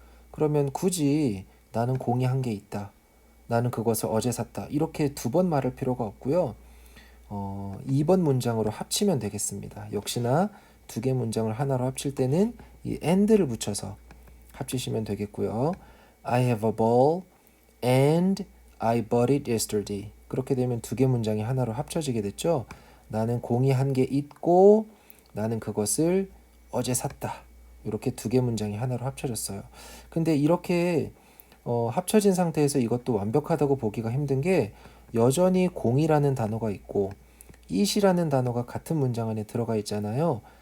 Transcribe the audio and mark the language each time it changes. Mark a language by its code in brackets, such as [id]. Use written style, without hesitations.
[ko] 그러면 굳이 나는 공이 한 개 있다. 나는 그것을 어제 샀다. 이렇게 두 번 말할 필요가 없고요. 2번 문장으로 합치면 되겠습니다. 역시나 두 개 문장을 하나로 합칠 때는 이 and를 붙여서 합치시면 되겠고요. [en] I have a ball and I bought it yesterday. [ko] 그렇게 되면 두 개 문장이 하나로 합쳐지게 됐죠. 나는 공이 한 개 있고 나는 그것을 어제 샀다. 이렇게 두 개 문장이 하나로 합쳐졌어요. 근데 이렇게 합쳐진 상태에서 이것도 완벽하다고 보기가 힘든 게 여전히 공이라는 단어가 있고 it이라는 단어가 같은 문장 안에 들어가 있잖아요.